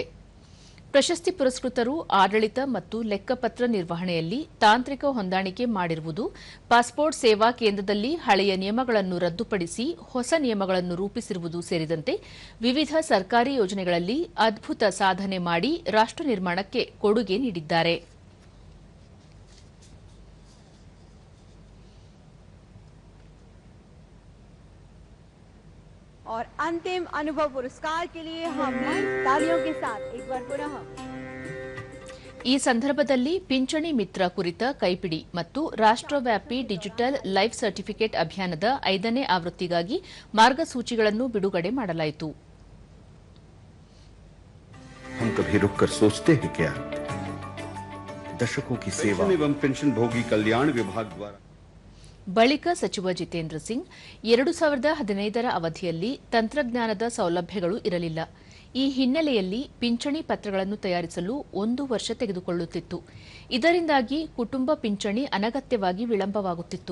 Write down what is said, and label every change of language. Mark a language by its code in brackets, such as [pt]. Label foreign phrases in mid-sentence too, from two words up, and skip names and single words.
[kn] ಪ್ರಶಸ್ತಿ ಪುರಸ್ಕೃತರು ಆಡಳಿತ ಮತ್ತು ಲೆಕ್ಕಪತ್ರ ನಿರ್ವಹಣೆಯಲ್ಲಿ ತಾಂತ್ರಿಕ ಹೊಂದಾಣಿಕೆ ಮಾಡಿರುವುದು, ಪಾಸ್ಪೋರ್ಟ್ ಸೇವಾ ಕೇಂದ್ರದಲ್ಲಿ ಹಳೆಯ ನಿಯಮಗಳನ್ನು ರದ್ದುಪಡಿಸಿ ಹೊಸ ನಿಯಮಗಳನ್ನು ರೂಪಿಸಿರುವುದು ಸೇರಿದಂತೆ ವಿವಿಧ ಸರ್ಕಾರಿ ಯೋಜನೆಗಳಲ್ಲಿ ಅದ್ಭುತ ಸಾಧನೆ ಮಾಡಿ ರಾಷ್ಟ ನಿರ್ಮಾಣಕ್ಕೆ ಕೊಡುಗೆ ನೀಡಿದ್ದಾರೆ. [hi] और अंतिम अनुभव पुरस्कार के लिए हम तालियों के साथ एक बार पुनः [kn] ಈ ಸಂದರ್ಭದಲ್ಲಿ ಪಿಂಚಣಿ ಮಿತ್ರ ಕುರಿತ ಕೈಪಿಡಿ ಮತ್ತು ರಾಷ್ಟ್ರವ್ಯಾಪಿ ಡಿಜಿಟಲ್ ಲೈಫ್ ಸರ್ಟಿಫಿಕೇಟ್ ಅಭಿಯಾನದ 5ನೇ ಆವೃತ್ತಿಗಾಗಿ ಮಾರ್ಗಸೂಚಿಗಳನ್ನು ಬಿಡುಗಡೆ ಮಾಡಲಾಯಿತು. [hi] हम कभी रुककर सोचते हैं क्या? दशकों की सेवा एवं पेंशन भोगी कल्याण विभाग द्वारा [kn] ಬಳಿಕ ಸಚಿವ ಜಿತೇಂದ್ರ ಸಿಂಗ್ 2015ರ ಅವಧಿಯಲ್ಲಿ ತಂತ್ರಜ್ಞಾನದ ಸೌಲಭ್ಯಗಳು ಇರಲಿಲ್ಲ. ಈ ಹಿನ್ನೆಲೆಯಲ್ಲಿ ಪಿಂಚಣಿ ಪತ್ರಗಳನ್ನು ತಯಾರಿಸಲು 1 ವರ್ಷ ತೆಗೆದುಕೊಳ್ಳುತ್ತಿತ್ತು. ಇದರಿಂದಾಗಿ ಕುಟುಂಬ ಪಿಂಚಣಿ ಅನಗತ್ಯವಾಗಿ ವಿಳಂಬವಾಗುತ್ತಿತ್ತು.